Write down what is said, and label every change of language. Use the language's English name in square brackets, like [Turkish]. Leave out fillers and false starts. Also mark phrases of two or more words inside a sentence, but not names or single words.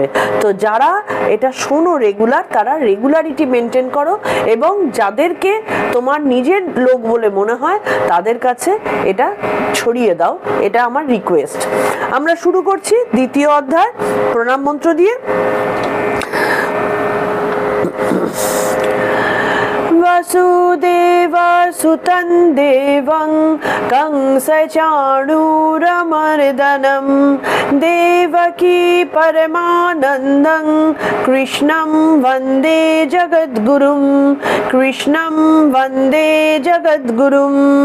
[Bangla] তো যারা এটা শোনো রেগুলার, তারা [English] regularity maintain [Bangla] করো, এবং যাদেরকে তোমার নিজের লোক বলে মনে হয় তাদের কাছে এটা ছড়িয়ে দাও। এটা আমার রিকোয়েস্ট। আমরা শুরু করছি দ্বিতীয় অধ্যায় প্রণাম মন্ত্র দিয়ে। [Sanskrit] वसुदेवा सुतं देवं कंसचाणूरमर्दनं देवकी परमानन्दं कृष्णं वन्दे जगद्गुरुं कृष्णं वन्दे जगद्गुरुम्।